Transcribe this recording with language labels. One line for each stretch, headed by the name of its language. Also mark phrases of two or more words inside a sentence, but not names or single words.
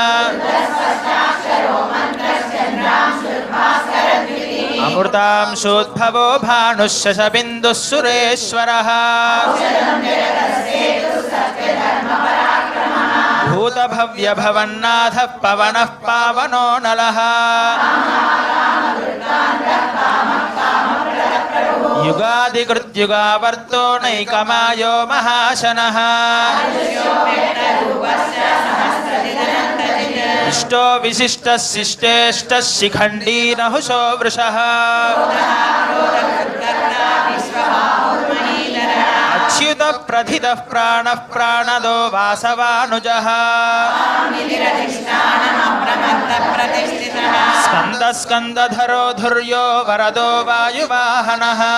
Sanskrit: అమృతాంశోద్భవో భానుః శశబిందుః సురేశ్వరः భూతభవ్యభవన్నాథः పవనः పావనో నలः యుగాదికృత్యుగావర్తో నైకమాయో మహాశనः इष्टो विशिष्टः शिष्टेष्टः शिखण्डी नहुषो वृषः अच्युतः प्रथितः प्राणः प्राणदो वासवानुजः स्कन्दः स्कन्दधरो धुर्यो वरदो वायुवाहनः